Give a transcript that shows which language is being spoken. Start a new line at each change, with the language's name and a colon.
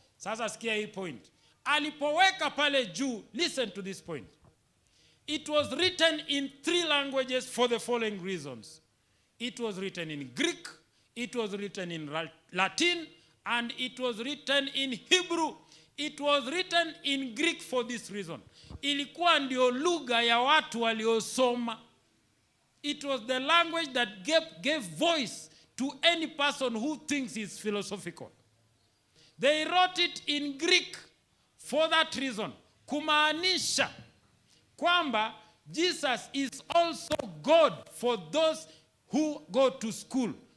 Swahili: Sasa sikia hii point. Alipoweka pale juu,
English: listen to this point. It was written in 3 languages for the following reasons. It was written in Greek, it was written in Latin, and it was written in Hebrew. It was written in Greek for this reason.
Swahili: Ilikuwa ndio lugha ya watu waliosoma.
English: It was the language that gave voice to any person who thinks it's philosophical. They wrote it in Greek for that reason.
Swahili: Kumaanisha kwamba
English: Jesus is also God for those who go to school.